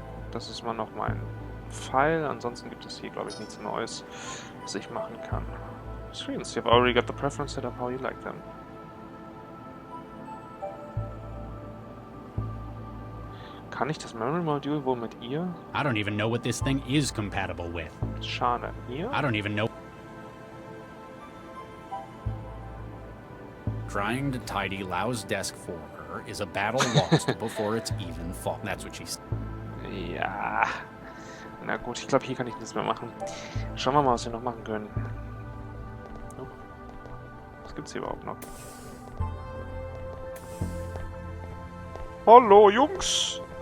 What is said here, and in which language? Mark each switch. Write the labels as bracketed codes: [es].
[de] Das ist mal noch mein Pfeil. Ansonsten gibt es hier, glaube ich, nichts Neues, was ich machen kann. [en] Screens. You have already got the preference set up how you like them. [de] Kann ich das Memory Module wohl mit ihr? [en] I don't even know what this thing is compatible with. [de] Schade. Hier? [en] I don't even know. Trying to tidy Lau's desk for her is a battle lost before it's even fought. That's what she said. [de] Ja. Na gut, ich glaube, hier kann ich nichts mehr machen. Schauen wir mal, was wir noch machen können. Oh. Was gibt's hier überhaupt noch? Hallo, Jungs!